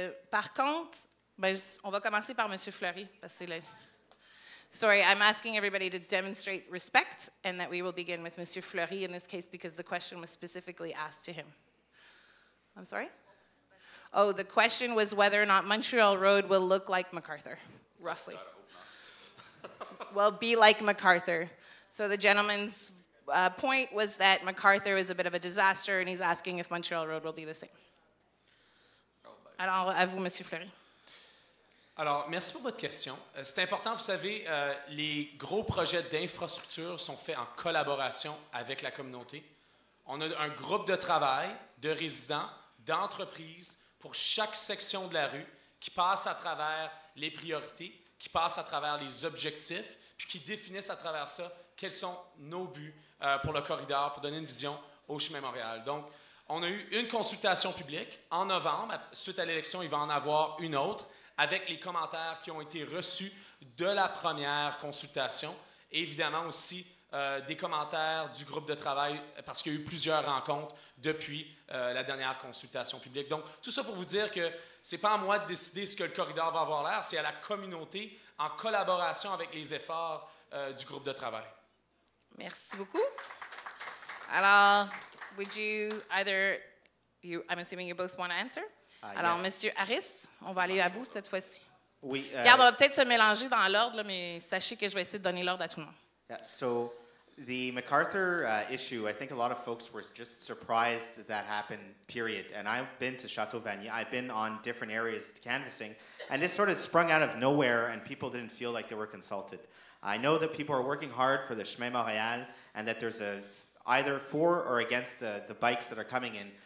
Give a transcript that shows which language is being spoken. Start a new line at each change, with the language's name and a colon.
French: Par contre, on va commencer par M. Fleury, parce que c'est le...
English: Sorry, I'm asking everybody to demonstrate respect, and that we will begin with M. Fleury in this case because the question was specifically asked to him. I'm sorry? Oh, the question was whether or not Montreal Road will look like MacArthur, roughly. Well, be like MacArthur. So the gentleman's point was that MacArthur is a bit of a disaster, and he's asking if Montreal Road will be the same.
French: Alors, à vous, M. Fleury. Alors, merci pour votre question. C'est important, vous savez, les gros projets d'infrastructure sont faits en collaboration avec la communauté. On a un groupe de travail de résidents, d'entreprises pour chaque section de la rue qui passe à travers les priorités, qui passe à travers les objectifs, puis qui définissent à travers ça quels sont nos buts pour le corridor, pour donner une vision au chemin Montréal. Donc, on a eu une consultation publique en novembre. Suite à l'élection, il va en avoir une autre avec les commentaires qui ont été reçus de la première consultation. Et évidemment aussi des commentaires du groupe de travail parce qu'il y a eu plusieurs rencontres depuis la dernière consultation publique. Donc, tout ça pour vous dire que ce n'est pas à moi de décider ce que le corridor va avoir l'air, c'est à la communauté en collaboration avec les efforts du groupe de travail. Merci beaucoup.
English: Alors, would you either, I'm assuming you both want to answer?
French: Alors, Monsieur Harris, on va aller à vous cette fois-ci. Oui. Regarde, on va peut-être se mélanger dans l'ordre, là, mais sachez que je vais essayer de donner l'ordre à tout le monde.
English: Yeah, so the MacArthur issue, I think a lot of folks were just surprised that happened, period. And I've been to Rideau-Vanier. I've been on different areas canvassing, and this sort of sprung out of nowhere, and people didn't feel like they were consulted. I know that people are working hard for the Chemin Montréal, and that there's either for or against the bikes that are coming in.